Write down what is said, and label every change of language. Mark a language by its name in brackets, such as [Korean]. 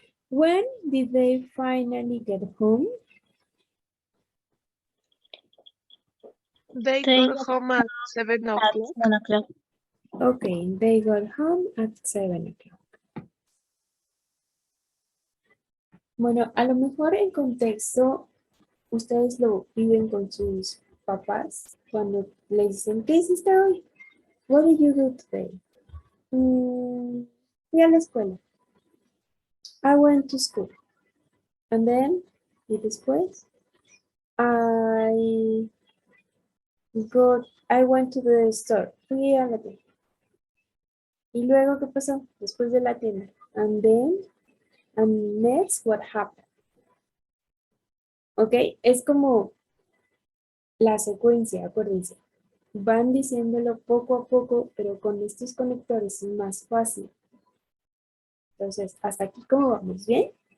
[English] When did they finally get home? They They got home at 7 at o'clock. 1 o'clock. Okay, they got home at 7 o'clock. [Spanish] Bueno, a lo mejor en contexto, ustedes lo viven con sus papás cuando les dicen, ¿qué hiciste hoy? [English] What did you do today? [Spanish] Fui a la escuela. [English] I went to school. And then, [Spanish] y después, [English] I went to the store. [Spanish] Fui a la tienda. ¿Y luego qué pasó? Después de la tienda. [English] And then, and next, what happened? ¿Ok? [Spanish] Es como la secuencia, acuérdense. Van diciéndolo poco a poco, pero con estos conectores es más fácil. Entonces, hasta aquí, ¿cómo vamos? ¿Bien?